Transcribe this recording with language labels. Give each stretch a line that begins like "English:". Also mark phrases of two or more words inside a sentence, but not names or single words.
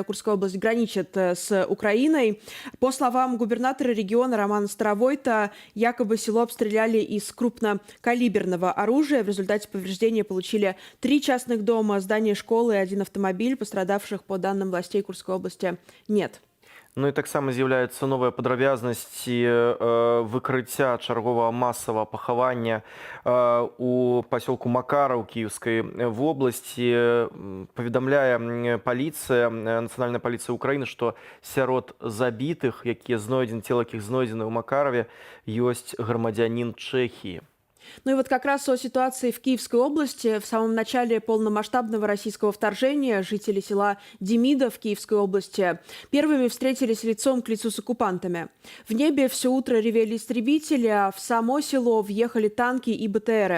Russian: Курская область граничит с Украиной. По словам губернатора региона Романа Старовойта, якобы село обстреляли из крупнокалиберного оружия. В результате повреждения получили 3 частных дома, здание школы и 1 автомобиль. Пострадавших, по данным властей Курской области, нет.
Belarusian: Ну і таксама з'яўляюцца новыя падрабязнасці выкрыцця чарговага масавага пахавання у пасёлку Макараў Кіеўскай вобласці. Паведамляе паліцыя, нацыянальная паліцыя Украіны, што сярод забітых, цела якіх знойдзены ў Макараве, ёсць грамадзянін Чэхіі.
Russian: Ну и вот как раз о ситуации в Киевской области. В самом начале полномасштабного российского вторжения жители села Демидов в Киевской области первыми встретились лицом к лицу с оккупантами. В небе все утро ревели истребители, а в само село въехали танки и БТРы.